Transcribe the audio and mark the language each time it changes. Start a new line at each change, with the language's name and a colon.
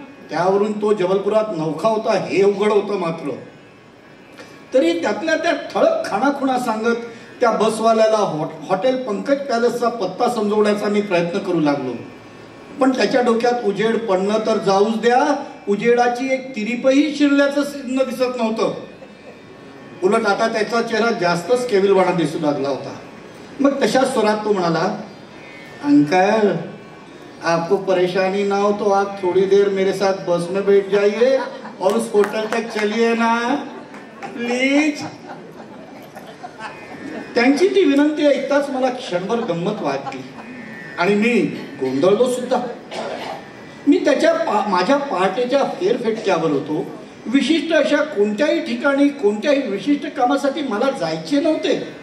Marathi: त्यावरून तो जबलपुरात नवखा होता हे उघड होतं. मात्र तरी त्यातल्या त्या ठळक खाणाखुणा सांगत त्या बसवाल्याला हॉटेल पंकज पॅलेसचा पत्ता समजवण्याचा मी प्रयत्न करू लागलो. पण त्याच्या डोक्यात उजेड पडणं तर जाऊच द्या, उजेडाची एक तिरीपही शिरल्याचं चिन्ह दिसत नव्हतं. उलट आता त्याचा चेहरा जास्तच केविलवाणा दिसू लागला होता. मग तशा स्वरात तो म्हणाला,
Hindi: अंकल आपको परेशानी ना हो तो आप थोड़ी देर मेरे साथ बस में बैठ जाइए, और उस होटल तक चलिए ना प्लीज.
Marathi: त्यांची ती विनंती ऐकताच मला क्षणभर गंमत वाटली आणि मी गोंधळलो सुद्धा. मी माझ्या पहाटेच्या फेरफेटक्यावर होतो. विशिष्ट अशा कोणत्याही ठिकाणी कोणत्याही विशिष्ट कामासाठी मला जायचे नव्हते.